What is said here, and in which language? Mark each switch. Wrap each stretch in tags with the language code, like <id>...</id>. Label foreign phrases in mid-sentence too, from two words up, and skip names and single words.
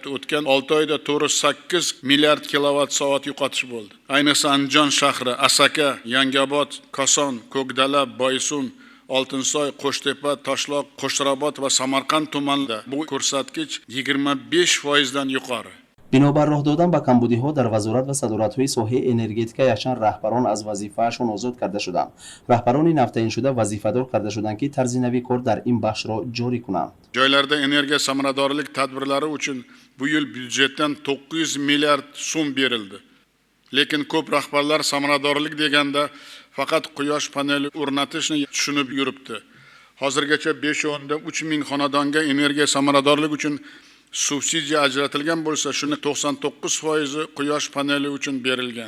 <uz>O'tgan 6 oyda 8 milliard kilovatt soat yo'qotish bo'ldi. Ayniqsa Andijon shahri, Asaka, Yangiobod, Koson, Ko'kdala, Boysun, Oltinsoy, Qo'shtepa, Toshloq, Qo'shrobod va Samarqand tumanlarida bu ko'rsatkich 25% dan yuqori.</uz> <tg>бинобар роҳ додан ба камбудиҳо дар вазорат ва садоратҳои соҳаи энергетика якчанд раҳбарон аз вазифаашон озод карда шуданд. раҳбарони нафтаиншуда вазифадор карда шуданд ки тарзи нави кор дар ин бахшро ҷорӣ кунанд.</tg> <uz>Joylarda energiya samaradorlik tadbirlari uchun bu yil byudjetdan 900 milliard so'm berildi. Lekin ko'p rahbarlar samaradorlik deganda faqat quyosh paneli o'rnatishni tushunib yuribdi. Hozirgacha 5.3 ming xonadonga energiya samaradorlik uchun subsidiya ajratilgan bo'lsa, shuni 99% quyosh paneli uchun berilgan.</uz>